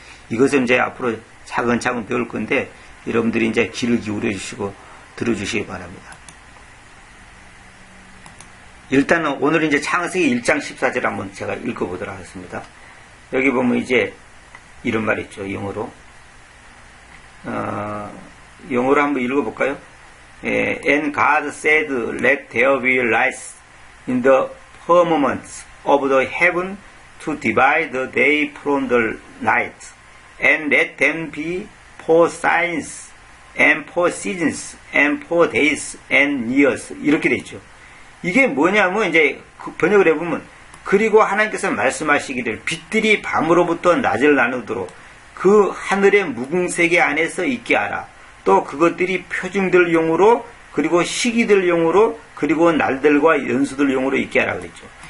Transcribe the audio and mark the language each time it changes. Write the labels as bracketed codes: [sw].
[ko] 이것은 이제 앞으로 차근차근 배울 건데 여러분들이 이제 귀를 기울여 주시고 들어주시기 바랍니다. 일단은 오늘 이제 창세기 1장 14절 한번 제가 읽어보도록 하겠습니다. 여기 보면 이제 이런 말 있죠. 영어로 한번 읽어볼까요? [en] And God said, let there be lights in the firmament of the heaven to divide the day from the night, and let them be for signs, and for seasons, and for days and years. [ko] 이렇게 돼 있죠. 이게 뭐냐면 이제 번역을 해보면, 그리고 하나님께서 말씀하시기를 빛들이 밤으로부터 낮을 나누도록 그 하늘의 무궁세계 안에서 있게 하라. 또 그것들이 표징들 용으로, 그리고 시기들 용으로, 그리고 날들과 연수들 용으로 있게 하라 그랬죠.